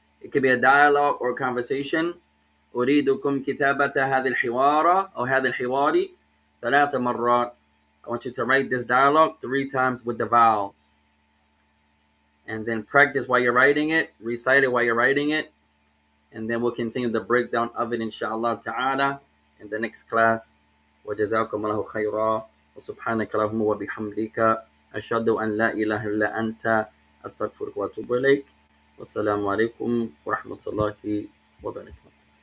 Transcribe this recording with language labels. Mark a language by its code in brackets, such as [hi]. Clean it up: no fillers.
[en] It could be a dialogue or conversation. [ar] أريدكم كتابة هذه الحوار أو هذا الحوار 3 مرات. [en] I want you to write this dialogue 3 times with the vowels. And then practice while you're writing it, recite it while you're writing it, and then we'll continue the breakdown of it inshallah ta'ala in the next class. [ar] وجزاكم الله خيرا وسبحانك اللهم وبحمدك أشهد أن لا إله إلا أنت أستغفرك وأتوب إليك والسلام عليكم ورحمة الله وبركاته.